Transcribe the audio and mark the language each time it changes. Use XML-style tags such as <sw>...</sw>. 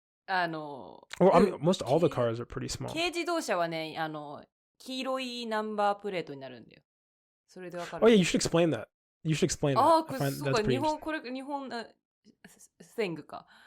<en>Well, I mean, most all the cars are pretty small.</en> <ja>軽自動車はね、黄色いナンバープレートになるんだよ。それでわかる。</ja> <en>Oh yeah, you should explain that. You should explain that.</en> <ja>そうか、日本thing か。</ja>